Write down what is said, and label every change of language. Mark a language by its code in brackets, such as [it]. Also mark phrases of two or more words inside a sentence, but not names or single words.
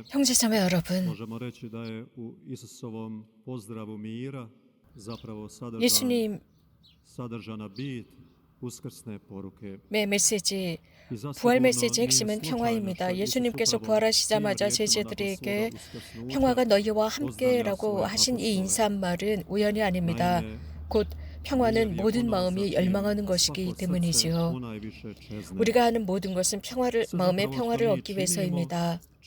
[ko] 형제자매 여러분, [hr] možemo reći da je u Isusovom pozdravu mira zapravo sadržana bit uskrsne poruke. [ko] 메시지, 부활 메시지의 핵심은 평화입니다. 예수님께서 부활하시자마자 제자들에게 평화가 너희와 함께라고 하신 이 인사말은 우연이 아닙니다. 곧 평화는 모든 마음이 열망하는 것이기 때문이지요. 우리가 하는 모든 것은 마음의 평화를 얻기 위해서입니다.